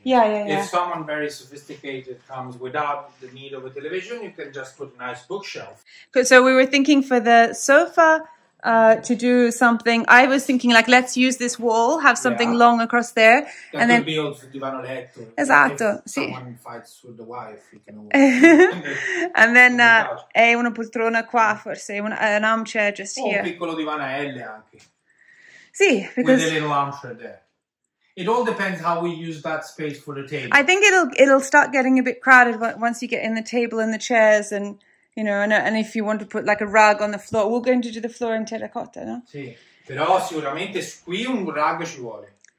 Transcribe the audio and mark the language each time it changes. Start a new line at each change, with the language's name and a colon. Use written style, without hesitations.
English: If someone very sophisticated comes without the need of a television, you can just put a nice bookshelf. So we were thinking for the sofa to do something. I was thinking like, let's use this wall, have something long across there. That and could be also
Italian: divano letto. Esatto,
English: if someone fights with the wife, you can and then
Italian: è una poltrona qua, forse,
English: an armchair just here.
Italian: Un piccolo divano a L anche.
English: See, because with a little armchair there. It all depends how we use that space for the table. I think it'll start getting a bit crowded once you get in the table and the chairs, and and if you want to put like a rug on the floor. We're going to do the floor in terracotta, no?
Italian: Sì, però sicuramente qui un rug ci vuole.